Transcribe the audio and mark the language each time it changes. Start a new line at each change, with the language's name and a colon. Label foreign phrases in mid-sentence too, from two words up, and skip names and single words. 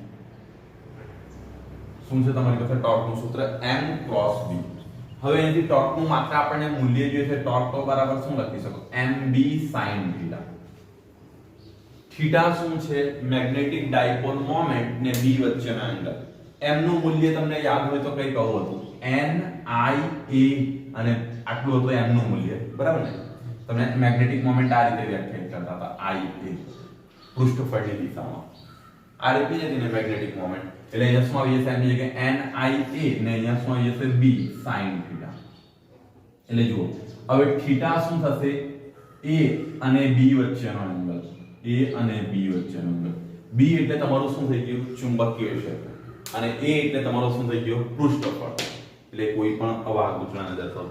Gujarati: શું છે તમારી પાસે ટોર્કનું સૂત્ર, m ક્રોસ b. હવે અહીંથી ટોર્કનું માત્ર આપણને મૂલ્ય જોઈએ છે, ટોર્ક બરાબર શું લખી શકો, mb sin θ. થીટા શું છે,
English: magnetic dipole moment
Gujarati: ને b વચ્ચેનો એંગલ. m નું મૂલ્ય તમને યાદ હોય તો કઈ કહું હતું, n i a, અને આટલું હતું m નું મૂલ્ય, બરાબર ને? તમને
English: magnetic moment
Gujarati: આ રીતે વ્યાખ્યાયિત કરતા હતા, i a, પૃષ્ઠફળની દિશામાં આ રીતે જ હતી
English: magnetic moment.
Gujarati: એટલે અહીંયા શું આવી જશે, એની જગ્યાએ n i a, ને અહીંયા શું આવી જશે, b sin θ. એટલે જુઓ, હવે થીટા શું થશે, a અને b વચ્ચેનો એંગલ, a અને b વચ્ચેનો એંગલ. b એટલે તમારું શું થઈ ગયું, ચુંબકીય ક્ષેત્ર, અને a એટલે તમારું શું થઈ ગયું, પૃષ્ઠફળ, એટલે કોઈ પણ અવાહક ગૂંચળાને દર્શાવતો.